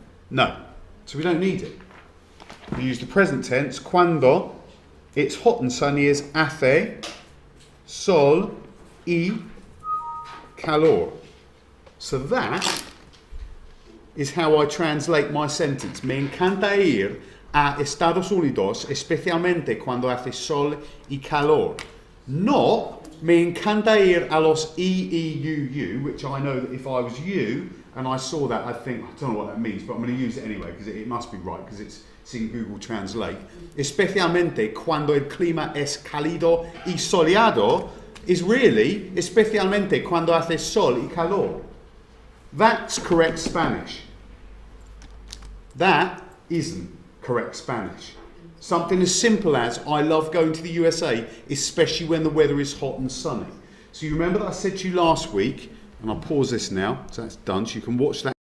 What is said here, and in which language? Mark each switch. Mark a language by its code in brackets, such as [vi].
[en] No. So we don't need it. We use the present tense, cuando it's hot and sunny, is hace sol y calor. So that is how I translate my sentence. [es] Me encanta ir a Estados Unidos, especialmente cuando hace sol y calor. [en] Not me encanta ir a los EEUU, which I know that if I was you and I saw that, I'd think, I don't know what that means, but I'm going to use it anyway because it must be right because it's in Google Translate. [es] Especialmente cuando el clima es cálido y soleado is really especialmente cuando hace sol y calor. [en] That's correct Spanish. That isn't correct Spanish. Something as simple as, I love going to the USA, especially when the weather is hot and sunny. So you remember that I said to you last week, and I'll pause this now, so that's done, so you can watch that